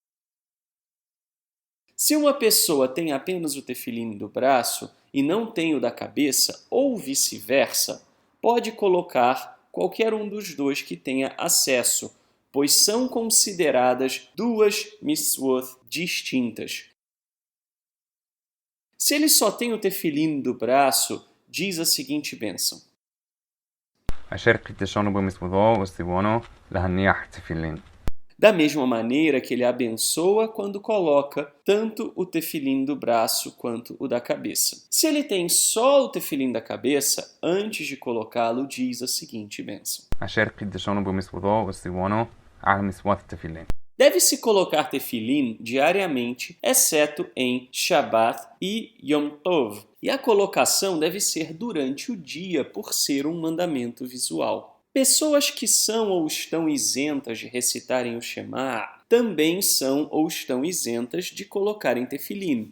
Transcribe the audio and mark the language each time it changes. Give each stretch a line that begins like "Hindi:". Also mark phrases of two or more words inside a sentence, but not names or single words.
Portuguese: Se uma pessoa tem apenas o tefilim do braço e não tem o da cabeça, ou vice-versa, pode colocar qualquer um dos dois que tenha acesso, pois são consideradas duas mitzvot distintas. Se ele só tem o tefilim do braço, diz a seguinte bênção:
Hebrew: אשר קדשנו במצותיו וצונו להניח תפילין.
Portuguese: Da mesma maneira que ele abençoa quando coloca tanto o tefilim do braço quanto o da cabeça. Se ele tem só o tefilim da cabeça, antes de colocá-lo, diz a seguinte bênção:
Hebrew: אשר קדשנו במצותיו וצונו על מצות תפילין.
Portuguese: Deve-se colocar tefilim diariamente, exceto em Shabat e Yom Tov. E a colocação deve ser durante o dia, por ser um mandamento visual. Pessoas que são ou estão isentas de recitarem o Shema também são ou estão isentas de colocarem tefilim.